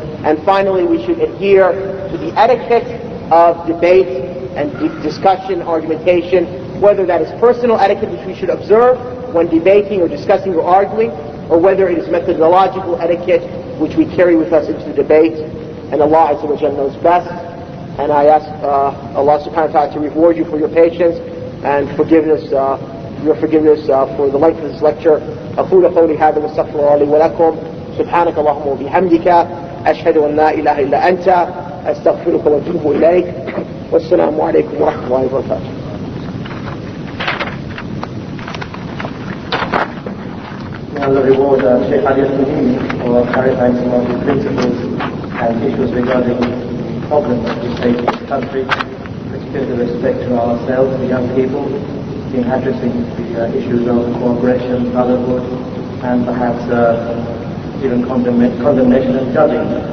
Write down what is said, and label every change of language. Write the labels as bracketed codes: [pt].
[en] And finally, we should adhere to the etiquette of debate and discussion, argumentation, whether that is personal etiquette which we should observe when debating or discussing or arguing, or whether it is methodological etiquette which we carry with us into the debate. And Allah Azza wa Jalla knows best. And I ask Allah subhanahu wa ta'ala to reward you for your patience and forgiveness, your forgiveness for the length of this lecture. [ar] أقول قولي هذا واستغفر الله لي ولكم سبحانك اللهم وبحمدك أشهد أن لا إله إلا أنت أستغفرك وأتوب إليك والسلام عليكم ورحمة الله وبركاته. [en] May Allah reward Sheikh Ali al-Muhimi for clarifying some of the principles and issues regarding problems that we face in the country, particularly with respect to ourselves, the young people, in addressing the issues of cooperation, brotherhood, and perhaps even condemnation and judging.